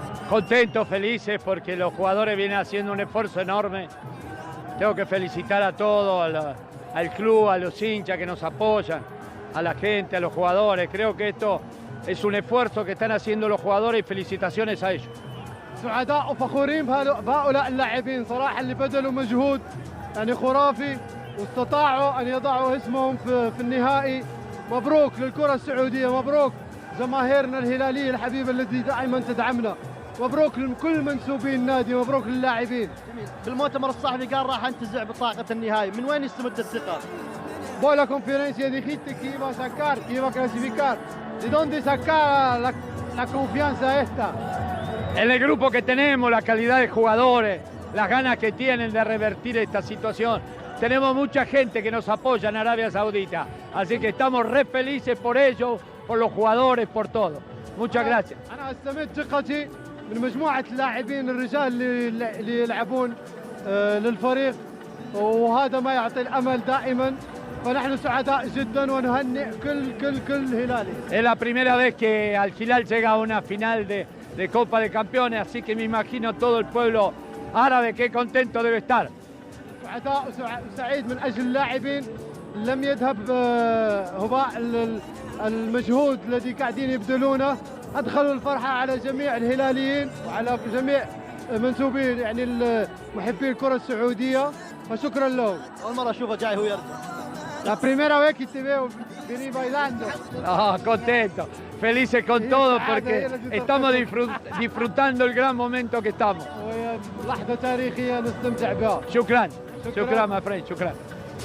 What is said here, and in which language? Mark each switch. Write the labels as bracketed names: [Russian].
[Spanish] Contentos, felices, porque los jugadores vienen haciendo un esfuerzo enorme. Tengo que felicitar a todos, al club, a los hinchas que nos apoyan, a la gente, a los jugadores. Creo que esto es un esfuerzo que están haciendo los jugadores y felicitaciones a ellos. [Arabic] سعداء وفخورين بهؤلاء اللاعبين صراحة اللي بذلوا مجهود يعني خرافي واستطاعوا أن يضعوا اسمهم في النهائي. مبروك للكرة السعودية، مبروك جماهيرنا الهلالية الحبيبة التي دائما تدعمنا، مبروك لكل منسوبين النادي، مبروك للاعبين. في المؤتمر الصحفي قال راح انتزع بطاقة النهائي، من وين يستمد الثقة؟ [Spanish] Poi la conferencia dijiste que iba a sacar, que iba a clasificar. ¿De dónde saca la confianza esta? En el grupo que tenemos, la calidad de jugadores, las ganas que tienen de revertir esta situación. Tenemos mucha gente que nos apoya en Arabia Saudita, así que estamos re felices por ellos, por los jugadores, por todo. Muchas gracias. [Arabic] أنا استمد ثقتي من مجموعة اللاعبين الرجال اللي يلعبون للفريق، وهذا ما يعطي الأمل دائما. فنحن سعداء جدا ونهنئ كل هلالي. [Spanish] Es la primera vez que Al Hilal llega a una final de Copa de Campeones, así que me imagino todo el pueblo árabe qué contento debe estar. [Arabic] سعداء وسعيد من أجل اللاعبين، لم يذهب هباء المجهود الذي قاعدين يبذلونه، أدخلوا الفرحة على جميع الهلاليين وعلى جميع منسوبين يعني محبي الكرة السعودية، فشكرا لهم. أول مرة أشوفه جاي هو يرجع. [Spanish] La primera vez que te veo venir bailando. Contento, felices con todo porque estamos disfrutando el gran momento que estamos. [Arabic] لحظة تاريخية نستمتع بها. شكرا, [English] my friend, [Arabic] شكرا.